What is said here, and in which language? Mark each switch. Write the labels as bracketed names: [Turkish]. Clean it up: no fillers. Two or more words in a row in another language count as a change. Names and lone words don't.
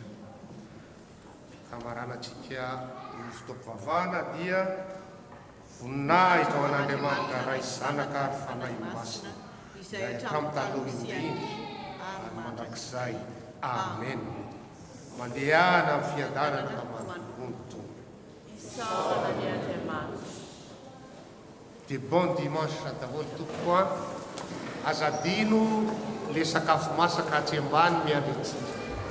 [Malagasy] Kamaranantsika ny fotoam-pivavahana dia voninahitra tao an'Andriamanitra ray zanaka ary fanahy masina izay hatramin'ny taloha indrindra ary mandrakizay. Amen. Mandehana amin'ny fiadanana ka manonto. De [French] bon dimanche [Malagasy] daholo tokoa. Azadino le sakafo masaka atsy ambany miandry antsika.